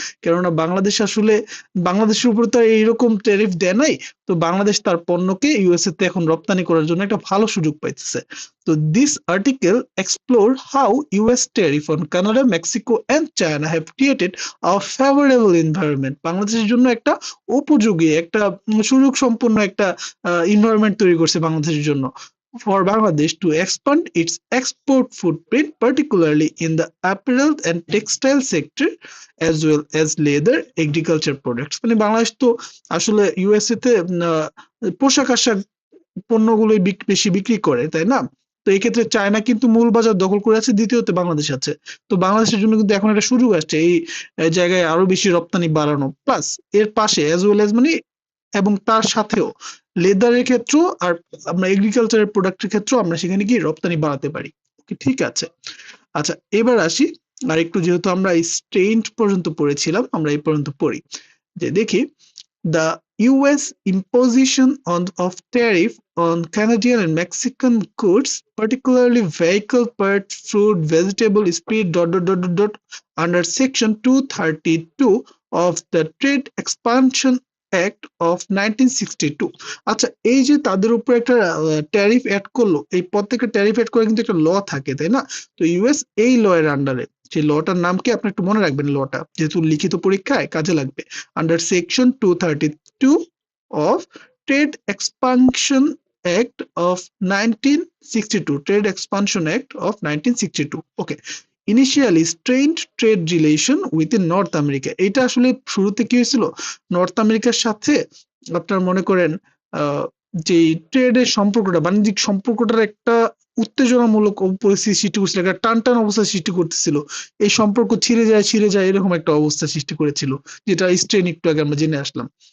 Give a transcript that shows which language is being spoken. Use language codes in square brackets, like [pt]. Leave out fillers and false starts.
[bn] কেননা বাংলাদেশ আসলে, বাংলাদেশের উপর তো আর এইরকম ট্যারিফ দেয় নাই। তো বাংলাদেশ তার পণ্যকে ইউএসএ তে এখন রপ্তানি করার জন্য একটা ভালো সুযোগ পাইতেছে। [en] তো this article explore how US tariff on Canada, Mexico and China have created a favourable environment. [bn] বাংলাদেশের জন্য একটা উপযোগী, একটা সুযোগ সম্পন্ন একটা এনভায়রনমেন্ট তৈরি করছে বাংলাদেশের জন্য, [en] for Bangladesh to expand its export footprint, particularly in the apparel and textile sector, as well as leather agriculture products। [bn] মানে বাংলাদেশ তো আসলে ইউএসএ তে পোশাক আশাক পণ্যগুলোই বেশি বিক্রি করে, তাই না? তো এই ক্ষেত্রে চায়না কিন্তু মূল বাজার দখল করে আছে, দ্বিতীয়তে বাংলাদেশ আছে। তো বাংলাদেশের জন্য কিন্তু এখন একটা সুযোগ আসছে এই জায়গায় আরো বেশি রপ্তানি বাড়ানো, প্লাস এর পাশে [en] as well as [bn] মানে এবং তার সাথেও লেদারের ক্ষেত্রেও আর আমরা এগ্রিকালচারের প্রোডাক্টের ক্ষেত্রেও আমরা সেখানে গিয়ে রপ্তানি বাড়াতে পারি। ঠিক আছে। আচ্ছা, এবার আসি আর একটু, যেহেতু আমরা স্টেইনড পর্যন্ত পড়েছিলাম, আমরা এই পর্যন্ত পড়ি যে দেখি [en] the US imposition of tariff on Canadian and Mexican goods, particularly vehicle parts, fruit, vegetable, spirit, under Section 232 of the Trade Expansion Act of 1962। [bn] আচ্ছা, এই যে তাদের উপর একটা ট্যারিফ অ্যাড করলো, এই প্রত্যেকটা ট্যারিফ অ্যাড করে কিন্তু একটা ল থাকে, তাই না? তো ইউএস এই ল এর আন্ডারে, সেই লটার নাম কি আপনি একটু মনে রাখবেন, লটা যেহেতু লিখিত পরীক্ষায় কাজে লাগবে। [en] Under Section 232 of Trade Expansion Act of 1962, Trade Expansion Act of 1962, okay, initially strained trade relation within North America। [bn] এটা আসলে শুরুতে কি হয়েছিল, নর্থ আমেরিকার সাথে আপনার মনে করেন যে ট্রেডের সম্পর্কটা, বাণিজ্যিক সম্পর্কটার একটা উত্তেজনামূলক পরিস্থিতি সৃষ্টি করছিল, একটা টান অবস্থা সৃষ্টি করতেছিল, এই সম্পর্ক ছিঁড়ে যায় এরকম একটা অবস্থা সৃষ্টি করেছিল, যেটা স্ট্রেন একটু আগে আমরা জেনে আসলাম।